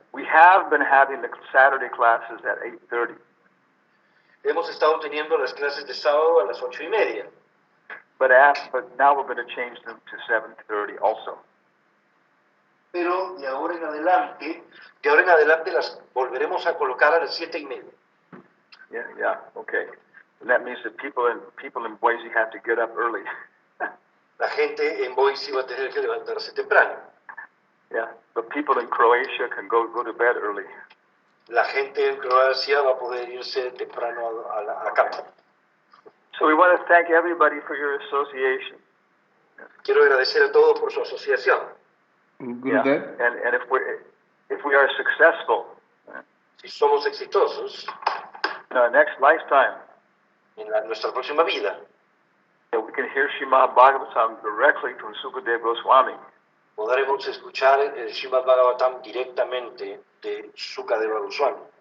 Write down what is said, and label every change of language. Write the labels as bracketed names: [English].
[English] We have been having the Saturday classes at 8:30. [Spanish] Hemos estado teniendo las clases de sábado a las 8:30. [English] But now we're going to change them to 7:30 also. [Spanish] Pero de ahora en adelante las volveremos a colocar a las 7:30. Yeah, okay. [English] And that means that people in Boise have to get up early. [Spanish] La gente en Boise va a tener que levantarse temprano. [English] Yeah, but people in Croatia can go to bed early. [Spanish] La gente en Croacia va a poder irse temprano a la cama. [English] So we want to thank everybody for your association. [Spanish] Quiero agradecer a todos por su asociación. Yeah. [English] And if we are successful, [Spanish] Si somos exitosos [English] in our next lifetime, [Spanish] en nuestra próxima vida, [English] that we can hear Srimad Bhagavatam directly from Sukadeva Goswami. [Spanish] podremos escuchar el Srimad Bhagavatam directamente de Su Santidad Swami,